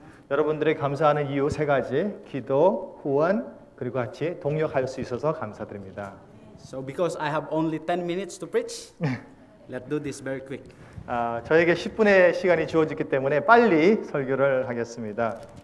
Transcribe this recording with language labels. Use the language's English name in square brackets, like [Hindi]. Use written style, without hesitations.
[Korean] 여러분들이 감사하는 이유 3가지: 기도, 후원, 그리고 같이 동력할 수 있어서 감사드립니다. [English] So because I have only 10 minutes to preach, let's do this very quick. [Korean] 저에게 10분의 시간이 주어졌기 때문에 빨리 설교를 하겠습니다.